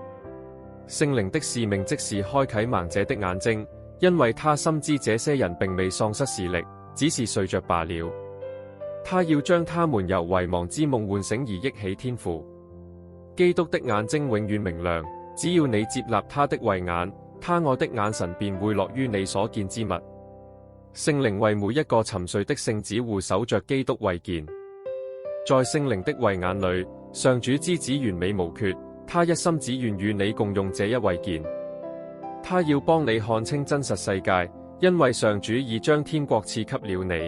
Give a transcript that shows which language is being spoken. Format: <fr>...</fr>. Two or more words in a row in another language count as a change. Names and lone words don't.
<zh>聖靈的使命即是開啟盲者的眼睛，因為他深知這些人並未喪失視力，只是睡着罷了。他要將他們由遺忘之夢喚醒而憶起天父。基督的眼睛永遠明亮，只要你接納他的慧眼，他愛的眼神便會落於你所見之物。聖靈為每一個沉睡的聖子護守着基督慧見。在聖靈的慧眼裏，上主之子完美無缺，他一心只願與你共用這一慧見。他要幫你看清真實世界，因為上主已將天國賜給了你。</zh>